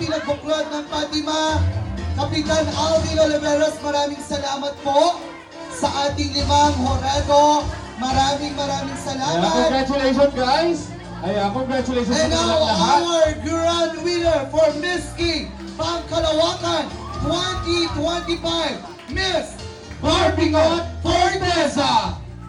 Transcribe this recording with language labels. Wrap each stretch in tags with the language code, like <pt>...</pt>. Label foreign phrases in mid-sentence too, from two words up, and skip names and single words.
<tl>Buklod ng Fatima, Kapitan Alvin Oliveros, maraming salamat po sa ating 5 Horedo. Maraming Ayan, salamat.</tl> <en>congratulations guys! Ayan, congratulations And</en> <tl>sa</tl> <en>now,</en> <tl>kanilang lahat.</tl> <en>our grand winner for Miss King Pangkalawakan 2025, Miss Barbingot Forteza.</en>